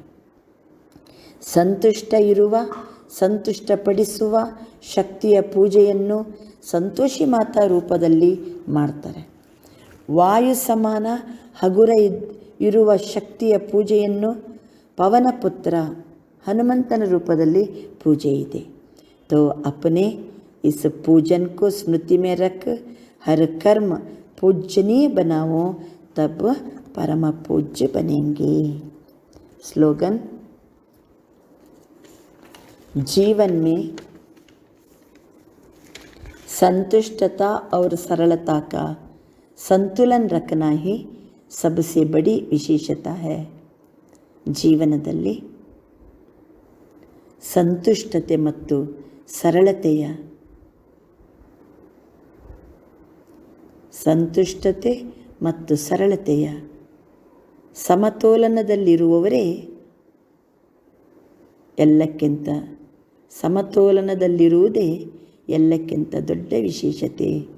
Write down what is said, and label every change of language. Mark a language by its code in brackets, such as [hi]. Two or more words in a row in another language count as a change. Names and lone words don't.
[kn] ಸಂತುಷ್ಟ ಇರುವ, ಸಂತುಷ್ಟಪಡಿಸುವ ಶಕ್ತಿಯ ಪೂಜೆಯನ್ನು ಸಂತೋಷಿ ಮಾತಾ ರೂಪದಲ್ಲಿ ಮಾಡ್ತಾರೆ. ವಾಯು ಸಮಾನ ಹಗುರ ಇರುವ ಶಕ್ತಿಯ ಪೂಜೆಯನ್ನು ಪವನಪುತ್ರ ಹನುಮಂತನ ರೂಪದಲ್ಲಿ ಪೂಜೆ ಇದೆ. [hi] तो अपने इस पूजन को स्मृति में रख, हर कर्म पूजनीय बनाओ, तब परम पूज्य बनेंगे. स्लोगन, जीवन में संतुष्टता और सरलता का संतुलन रखना ही सबसे बड़ी विशेषता है. [kn] ಜೀವನದಲ್ಲಿ ಸಂತುಷ್ಟತೆ ಮತ್ತು ಸರಳತೆಯ ಸಮತೋಲನದಲ್ಲಿರುವವರೇ ಸಮತೋಲನದಲ್ಲಿರುವುದೇ ಎಲ್ಲಕ್ಕಿಂತ ದೊಡ್ಡ ವಿಶೇಷತೆ.